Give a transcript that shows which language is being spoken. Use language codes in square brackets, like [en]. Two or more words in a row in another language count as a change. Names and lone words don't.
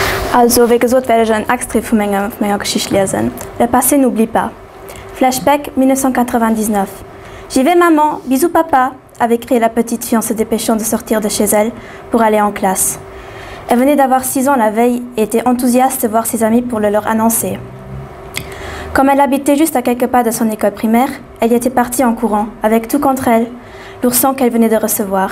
[de] Also, wie gesagt, werde ich einen Extrait von meiner Geschichte lesen. [fr] Le passé n'oublie pas. Flashback 1999. J'y vais maman, bisous papa, avait crié la petite fille en se dépêchant de sortir de chez elle pour aller en classe. Elle venait d'avoir 6 ans la veille et était enthousiaste de voir ses amis pour le leur annoncer. Comme elle habitait juste à quelques pas de son école primaire, elle y était partie en courant, avec tout contre elle, l'ourson qu'elle venait de recevoir.